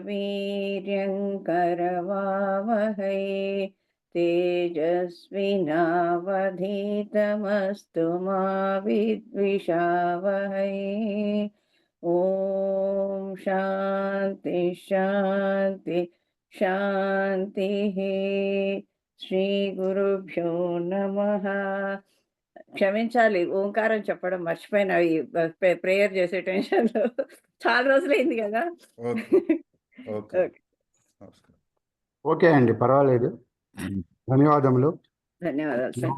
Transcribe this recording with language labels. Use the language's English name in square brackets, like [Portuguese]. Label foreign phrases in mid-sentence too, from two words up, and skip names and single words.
[Sanskrit] वीर्यङ्करवावहै तेजस्विनावधीतमस्तु मा विद्विषावहै ॐ शान्ति शान्ति शान्तिः శ్రీ గురుభ్యో నమః. [Telugu] క్షమించాలి, ఓంకారం చెప్పడం మర్చిపోయినా ఈ ప్రేయర్ చేసే టెన్షన్లో. చాలా రోజులైంది కదా. ఓకే. ఓకే అండి, పర్వాలేదు. ధన్యవాదములు. ధన్యవాదాలు సార్.